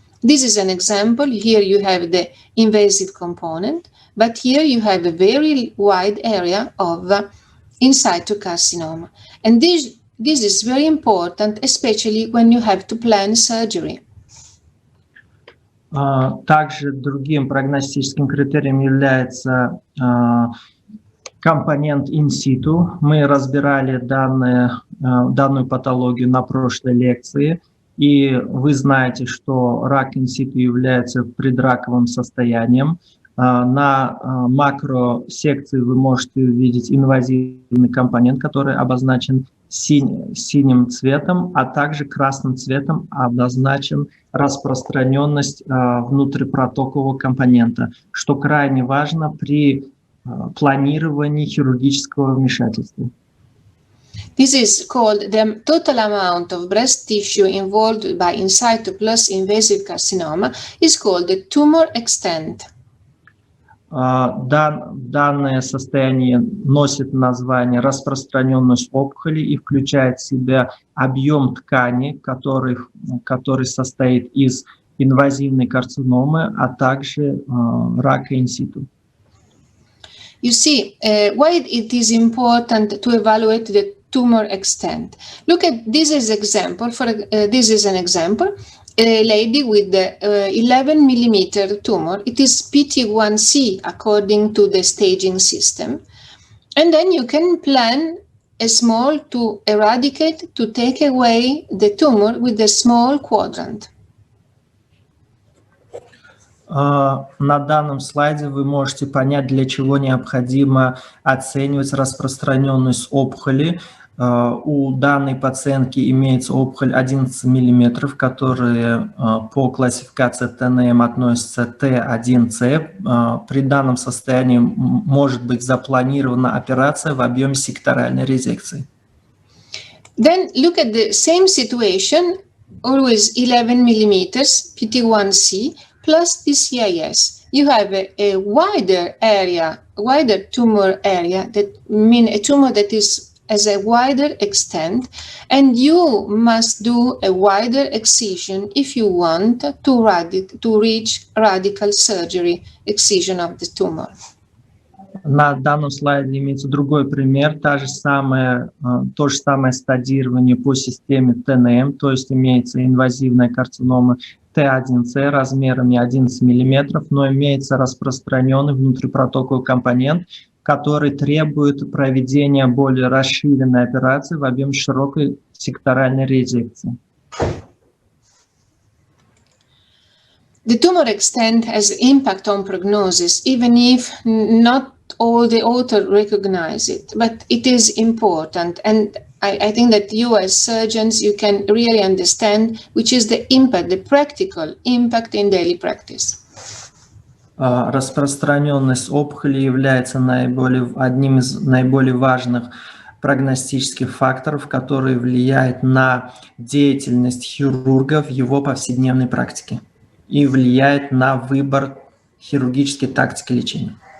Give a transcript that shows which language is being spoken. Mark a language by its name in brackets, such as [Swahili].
[English] This is an example. Here you have the invasive component, but here you have a very wide area of in situ carcinoma. And this is very important, especially when you have to plan surgery. [Russian] Также другим прогностическим критерием является компонент in situ. Мы разбирали данную патологию на прошлой лекции. И вы знаете, что рак инситу является предраковым состоянием. На макросекции вы можете увидеть инвазивный компонент, который обозначен синим цветом, а также красным цветом обозначен распространенность внутрипротокового компонента, что крайне важно при планировании хирургического вмешательства. [English] This is called the total amount of breast tissue involved by in situ plus invasive carcinoma is called the tumor extent. [Russian] Данное состояние носит название распространенность опухоли и включает в себя объем ткани, который состоит из инвазивной карциномы, а также рака инситу. [English] You see, why it is important to evaluate the tumor extent. Look at this is example. This is an example. A lady with the 11 millimeter tumor. It is PT1C according to the staging system. And then you can plan a small to eradicate, to take away the tumor with a small quadrant. [Russian] На данном слайде вы можете понять, для чего необходимо оценивать распространенность опухоли. У данной пациентки имеется опухоль 11 мм, которая по классификации ТНМ относится Т1С. При данном состоянии может быть запланирована операция в объеме секторальной резекции. [English] Then look at the same situation, always 11 millimeters, PT1C, plus the CIS. You have a wider area, wider tumor area, that means a tumor that is as a wider extent, and you must do a wider excision if you want to reach radical surgery, excision of the tumor. [Russian] На данном слайде имеется другой пример, то же самое стадирование по системе ТНМ, то есть имеется инвазивная карцинома Т1С размерами 11 мм, но имеется распространенный внутрипротоковый компонент, который требует проведения более расширенной операции в объеме широкой секторальной резекции. [English] The tumor extent has impact on prognosis, even if not all the authors recognize it, but it is important. And I think that you as surgeons, you can really understand which is the impact, the practical impact in daily practice. [Russian] Распространенность опухоли является одним из наиболее важных прогностических факторов, которые влияют на деятельность хирурга в его повседневной практике и влияет на выбор хирургической тактики лечения.